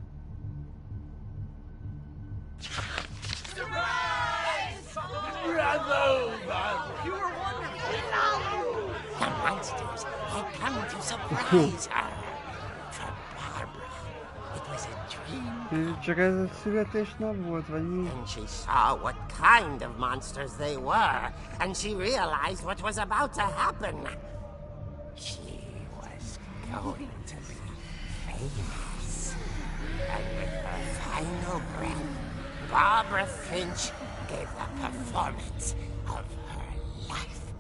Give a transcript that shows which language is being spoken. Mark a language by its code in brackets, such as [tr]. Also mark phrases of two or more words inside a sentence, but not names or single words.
[en] The monsters had come to surprise her. For Barbara, it was a dream. [hu] Csak ez a születésnap volt, vagy mi? [en] And she saw what kind of monsters they were, and she realized what was about to happen. She was going to be famous. And with her final breath, Barbara Finch gave the performance of her life.